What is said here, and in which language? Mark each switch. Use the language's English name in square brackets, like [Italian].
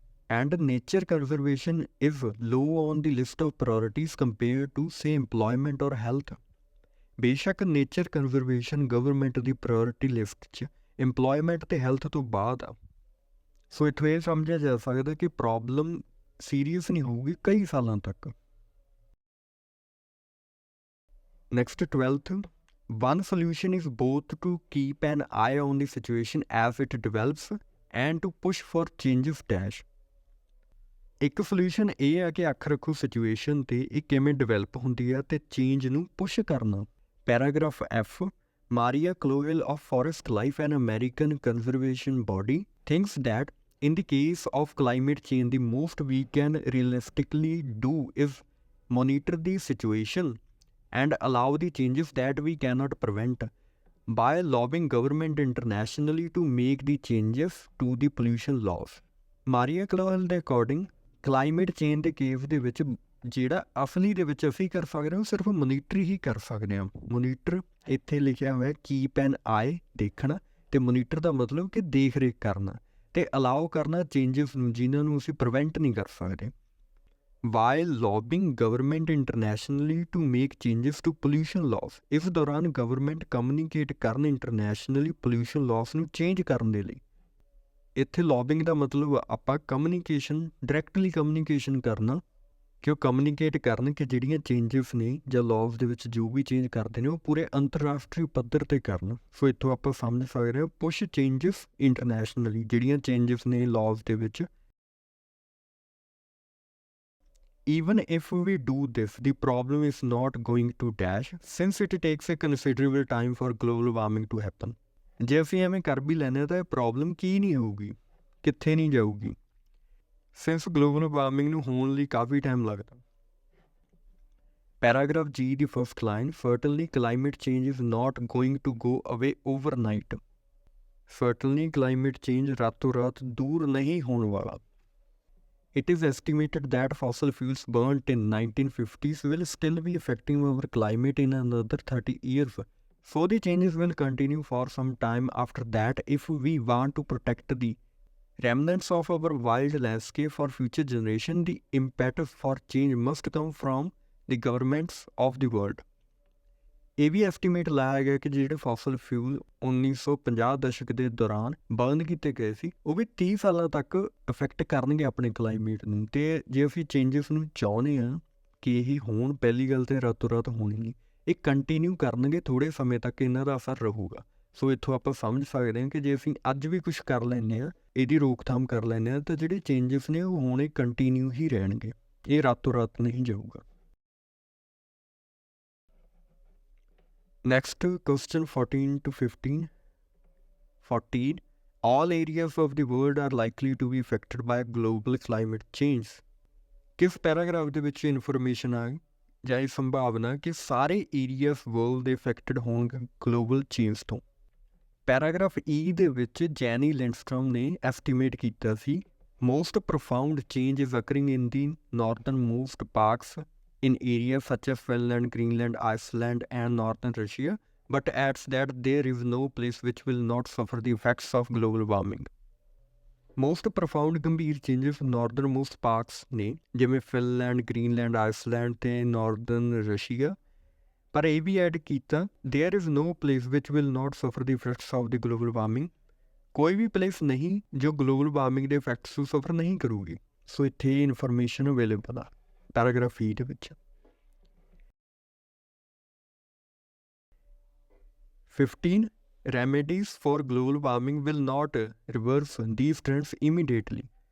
[English] And nature conservation is low on the list of priorities compare to say employment or health. [Punjabi] ਬੇਸ਼ੱਕ nature conservation government ਦੀ priority list 'ਚ employment ਅਤੇ health ਤੋਂ ਬਾਅਦ ਆ। ਸੋ ਇੱਥੋਂ ਇਹ ਸਮਝਿਆ ਜਾ ਸਕਦਾ ਕਿ ਪ੍ਰੋਬਲਮ ਸੀਰੀਅਸ ਨਹੀਂ ਹੋਊਗੀ ਕਈ ਸਾਲਾਂ ਤੱਕ। [English] Next 12th, one solution is both to keep an eye on the situation as it develops and to push for changes dash। [Punjabi] ਇੱਕ ਸੋਲਿਊਸ਼ਨ ਇਹ ਆ ਕਿ ਅੱਖ ਰੱਖੋ ਸਿਚੁਏਸ਼ਨ 'ਤੇ ਇਹ ਕਿਵੇਂ ਡਿਵੈਲਪ ਹੁੰਦੀ ਆ ਅਤੇ ਚੇਂਜ ਨੂੰ ਪੁਸ਼ ਕਰਨਾ। [English] Paragraph F, Maria Clovel of Forest Life, an American conservation body, thinks that in the case of climate change the most we can realistically do is monitor the situation and allow the changes that we cannot prevent by lobbying government internationally to make the changes to the pollution laws। [Punjabi] ਮਾਰੀਆ ਕਲੋਵਲ ਦੇ according climate change ਦੇ case ਦੇ ਵਿੱਚ ਜਿਹੜਾ ਅਸਲੀ ਦੇ ਵਿੱਚ ਅਸੀਂ ਕਰ ਸਕਦੇ ਹਾਂ ਉਹ ਸਿਰਫ ਮੋਨੀਟਰ ਹੀ ਕਰ ਸਕਦੇ ਹਾਂ। ਮੋਨੀਟਰ ਇੱਥੇ ਲਿਖਿਆ ਹੋਇਆ [English] keep an eye, [Punjabi] ਦੇਖਣਾ, ਅਤੇ ਮੋਨੀਟਰ ਦਾ ਮਤਲਬ ਕਿ ਦੇਖ ਰੇਖ ਕਰਨਾ, ਅਤੇ ਅਲਾਓ ਕਰਨਾ ਚੇਂਜਸ ਨੂੰ ਜਿਨ੍ਹਾਂ ਨੂੰ ਅਸੀਂ ਪ੍ਰੀਵੈਂਟ ਨਹੀਂ ਕਰ ਸਕਦੇ। [English] while lobbying government internationally to make changes to pollution laws। [Punjabi] ਇਸ ਦੌਰਾਨ ਗਵਰਨਮੈਂਟ ਕਮਿਊਨੀਕੇਟ ਕਰਨ ਇੰਟਰਨੈਸ਼ਨਲੀ ਪੋਲਿਊਸ਼ਨ ਲਾਸ ਨੂੰ ਚੇਂਜ ਕਰਨ ਦੇ ਲਈ। ਇੱਥੇ ਲੌਬਿੰਗ ਦਾ ਮਤਲਬ ਆਪਾਂ ਕਮਿਊਨੀਕੇਸ਼ਨ, ਡਾਇਰੈਕਟਲੀ ਕਮਿਊਨੀਕੇਸ਼ਨ ਕਰਨਾ, ਕਿ ਉਹ ਕਮਿਊਨੀਕੇਟ ਕਰਨ ਕਿ ਜਿਹੜੀਆਂ ਚੇਂਜਸ ਨੇ ਜਾਂ ਲਾਜ਼ ਦੇ ਵਿੱਚ ਜੋ ਵੀ ਚੇਂਜ ਕਰਦੇ ਨੇ ਉਹ ਪੂਰੇ ਅੰਤਰਰਾਸ਼ਟਰੀ ਪੱਧਰ 'ਤੇ ਕਰਨ। ਸੋ ਇੱਥੋਂ ਆਪਾਂ ਸਮਝ ਸਕਦੇ ਹਾਂ ਪੁਸ਼ ਚੇਂਜਸ ਇੰਟਰਨੈਸ਼ਨਲੀ, ਜਿਹੜੀਆਂ ਚੇਂਜਸ ਨੇ ਲਾਜ਼ ਦੇ ਵਿੱਚ। [English] Even if we do this, the problem is not going to dash, since it takes a considerable time for global warming to happen। [Punjabi] ਜੇ ਅਸੀਂ ਐਵੇਂ ਕਰ ਵੀ ਲੈਂਦੇ ਤਾਂ ਇਹ ਪ੍ਰੋਬਲਮ ਕੀ ਨਹੀਂ ਹੋਊਗੀ, ਕਿੱਥੇ ਨਹੀਂ ਜਾਊਗੀ, ਸਿੰਸ ਗਲੋਬਲ ਵਾਰਮਿੰਗ ਨੂੰ ਹੋਣ ਲਈ ਕਾਫੀ ਟਾਈਮ ਲੱਗਦਾ। ਪੈਰਾਗ੍ਰਾਫ ਜੀ ਦੀ first line, [English] Certainly climate change is not going to go away overnight. [Punjabi] ਸਰਟਨਲੀ ਕਲਾਈਮੇਟ ਚੇਂਜ ਰਾਤੋਂ ਰਾਤ ਦੂਰ ਨਹੀਂ ਹੋਣ ਵਾਲਾ। [English] It is estimated that fossil fuels burnt in 1950s will still be affecting our climate in another 30 years. So the changes will continue for some time after that if we want to protect the remnants of our wild landscape for future generation. The impetus for change must come from the governments of the world। [Punjabi] ਇਹ ਵੀ estimate ਲਾਇਆ ਗਿਆ ਕਿ ਜਿਹੜੇ fossil fuel 1950 ਦਸ਼ਕ ਦੇ ਦੌਰਾਨ burn ਕੀਤੇ ਗਏ ਸੀ ਉਹ ਵੀ 30 ਸਾਲਾਂ ਤੱਕ ਇਫੈਕਟ ਕਰਨਗੇ ਆਪਣੇ ਕਲਾਈਮੇਟ ਨੂੰ। ਅਤੇ ਜੇ ਅਸੀਂ ਚੇਂਜਸ ਨੂੰ ਚਾਹੁੰਦੇ ਹਾਂ ਕਿ ਇਹ ਹੋਣ, ਪਹਿਲੀ ਗੱਲ ਤਾਂ ਰਾਤੋਂ ਰਾਤ ਹੋਣੀ ਨਹੀਂ, ਇਹ ਕੰਟੀਨਿਊ ਕਰਨਗੇ, ਥੋੜ੍ਹੇ ਸਮੇਂ ਤੱਕ ਇਹਨਾਂ ਦਾ ਅਸਰ ਰਹੂਗਾ। ਸੋ ਇੱਥੋਂ ਆਪਾਂ ਸਮਝ ਸਕਦੇ ਹਾਂ ਕਿ ਜੇ ਅਸੀਂ ਅੱਜ ਵੀ ਕੁਛ ਕਰ ਲੈਂਦੇ ਹਾਂ, ਇਹਦੀ ਰੋਕਥਾਮ ਕਰ ਲੈਂਦੇ ਹਾਂ, ਤਾਂ ਜਿਹੜੇ ਚੇਂਜਸ ਨੇ ਉਹ ਹੋਣੇ ਕੰਟੀਨਿਊ ਹੀ ਰਹਿਣਗੇ, ਇਹ ਰਾਤੋਂ ਰਾਤ ਨਹੀਂ ਜਾਊਗਾ। [English] Next, question 14 to 15. 14. All areas of the world are likely to be affected by global climate change। [Punjabi] ਕਿਸ ਪੈਰਾਗ੍ਰਾਫ ਦੇ ਵਿੱਚ ਇਨਫੋਰਮੇਸ਼ਨ ਆ ਜਾਂ ਇਹ ਸੰਭਾਵਨਾ ਕਿ ਸਾਰੇ ਏਰੀਆਸ ਵਰਲਡ ਦੇ ਇਫੈਕਟਡ ਹੋਣਗੇ ਗਲੋਬਲ ਚੇਂਜ ਤੋਂ। ਪੈਰਾਗ੍ਰਾਫ ਈ ਦੇ ਵਿੱਚ ਜੈਨੀ ਲਿੰਡਸਟ੍ਰੋਮ ਨੇ ਐਸਟੀਮੇਟ ਕੀਤਾ ਸੀ [English] Most profound change is occurring in the northern most parts in areas such as Finland, Greenland, Iceland and northern Russia, but adds that there is no place which will not suffer the effects of global warming। [Punjabi] Most profound ਗੰਭੀਰ changes northern most parts ਨੇ, ਜਿਵੇਂ Finland, Greenland, Iceland ਤੇ Northern Russia. ਪਰ ਇਹ ਵੀ add ਕੀਤਾ [English] there is no place which will not suffer the effects of the global warming। [Punjabi] ਕੋਈ ਵੀ place ਨਹੀਂ ਜੋ ਗਲੋਬਲ ਵਾਰਮਿੰਗ ਦੇ ਇਫੈਕਟਸ ਨੂੰ ਸਫਰ ਨਹੀਂ ਕਰੂਗੀ। ਸੋ ਇੱਥੇ ਇਨਫੋਰਮੇਸ਼ਨ ਅਵੇਲੇਬਲ ਆ ਪੈਰਾਗ੍ਰਾਫ ਈ ਦੇ ਵਿੱਚ। [English] 15. Remedies for global warming will not reverse these trends immediately।